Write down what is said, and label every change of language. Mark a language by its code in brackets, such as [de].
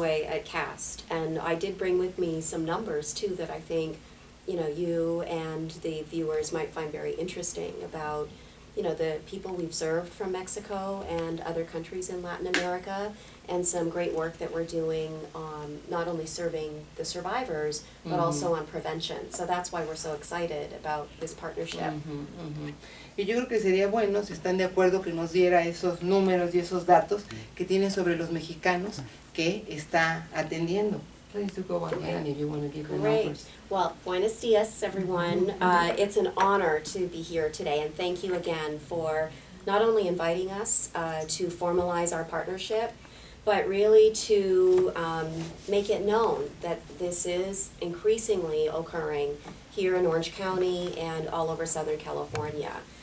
[en] way at CAST, and I did bring with me some numbers too that I think, you and the viewers might find very interesting about, the people we've served from Mexico and other countries in Latin America, and some great work that we're doing on not only serving the survivors, but also on prevention. So that's why we're so excited about this partnership. [es] Y yo creo que sería bueno, si están de acuerdo, que nos diera esos números y esos datos que tienen sobre los mexicanos que está atendiendo. [en] Please do go ahead if you want to give the numbers. Well, [es] buenos dias, [en] everyone. It's an honor to be here today, and thank you again for not only inviting us to formalize our partnership, but really to make it known that this is increasingly occurring here in Orange County and all over Southern California.